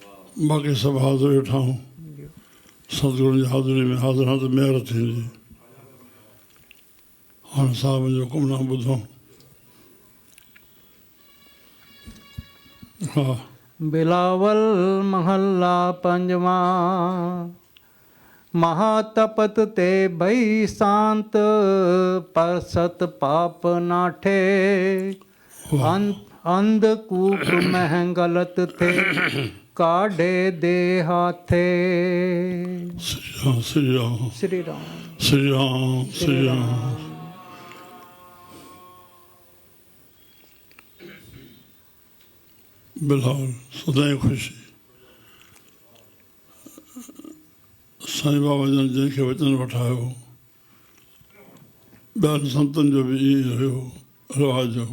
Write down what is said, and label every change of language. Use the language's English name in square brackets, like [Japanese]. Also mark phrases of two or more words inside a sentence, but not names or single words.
[Sindhi] बाक़ी सभु हाज़िर वेठाऊं सतगुरु जी हाज़िरी में हाज़िर हां त महिर थींदी। हाणे साहिब जो हुकुम न ॿुधूं। हा [Punjabi] ਬਿਲਾਵਲ ਮਹਲਾ ਪੰਜਵਾ। ਮਹਾਤਪਤ ਤੇ ਭਈ ਸ਼ਾਂਤ ਪਰ ਸਤ ਪਾਪ ਨਾਠੇ। ਅੰਧਕੂਪ ਮਹ ਗਲਤ ਥੇ ਕਾਢੇ ਦੇ ਹਾਥੇ। [Sindhi] श्री राम श्री राम श्री राम श्री राम। बिलावल सदाईं ख़ुशी। साईं बाबा जन जंहिंखे वचन वठायो ॿियनि संतनि जो बि ईअं हुयो रिवाज हो।